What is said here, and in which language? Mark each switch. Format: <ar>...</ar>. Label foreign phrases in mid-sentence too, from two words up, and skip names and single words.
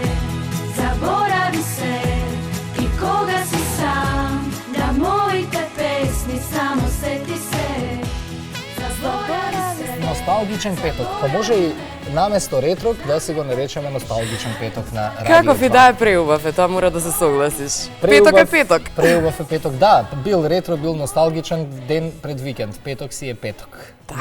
<sr>Zaboravi se i koga si sam, na mojoj te pesmi samo seti se. Zaboravi se.</sr> <mk>Носталгичен петок, па може и наместо ретро да си го наречеме носталгичен петок на Радио 2. Каков и да е преубав е, тоа мора да се согласиш. Петок е петок. Преубав е петок, да. Бил ретро, бил носталгичен ден пред викенд. Петок си е петок. Така.</mk>